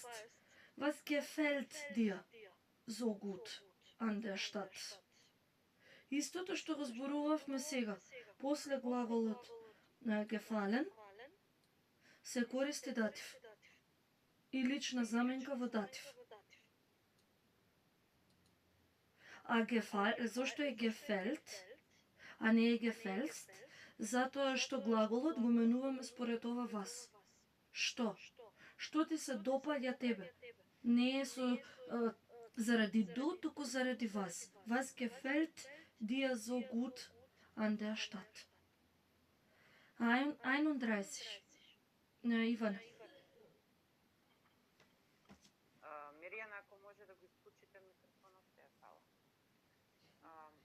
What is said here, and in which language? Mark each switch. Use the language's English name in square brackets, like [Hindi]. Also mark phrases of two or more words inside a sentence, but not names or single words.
[German] Was gefällt dir so gut an der Stadt? [Macedonian] Истото што го зборувавме сега, после глаголот gefallen се користи датив и лична заменка во датив. А зошто е gefällt, а не е gefällst? Затоа што глаголот го менуваме според ова вас. Што? Што ти се допаѓа тебе? Не е заради du, туку заради вас. [German] Was gefällt dir so gut an der Stadt? [Macedonian] 31. Иван. Миријана, ако може да го исклучите микрофонот, се ја сала.